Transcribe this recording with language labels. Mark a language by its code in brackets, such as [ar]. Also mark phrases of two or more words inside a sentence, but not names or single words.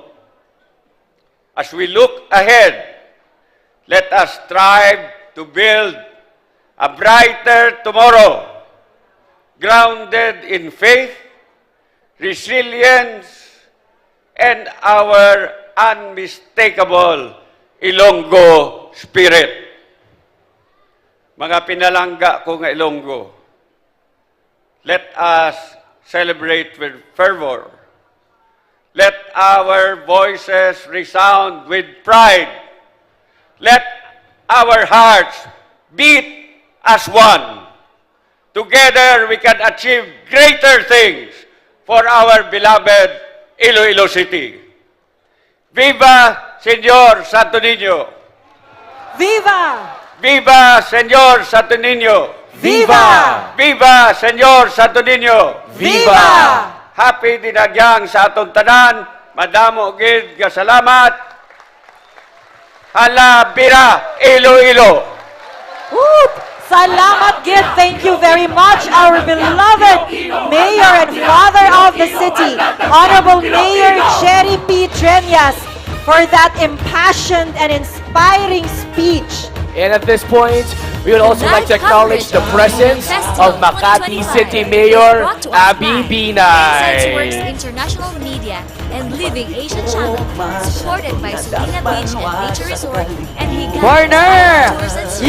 [en] As we look ahead, let us strive to build a brighter tomorrow, grounded in faith, resilience, and our unmistakable Ilonggo spirit. [hil] Mga pinalangga ko nga Ilonggo, [en] let us celebrate with fervor. Let our voices resound with pride. Let our hearts beat as one. Together, we can achieve greater things for our beloved Iloilo City. Viva Senyor Santo Niño! Viva! Viva Senyor Santo Niño! Viva! Viva Senyor Santo Niño! Viva! [hil] Happy Dinagyang sa atong tanan. Madamo gid nga salamat. Hala bira Iloilo. Woo! Salamat gid. [en] Thank you very much, our beloved Mayor and Father of the City, Honorable Mayor Cherry P. Treñas, for that impassioned and inspiring speech. And at this point, We would also like to acknowledge the presence of Makati City Mayor Abby Works Binay. International Media and Living Asia Channel, supported by Sulina Beach and Nature Resort and Higan Corner! Tours and Services.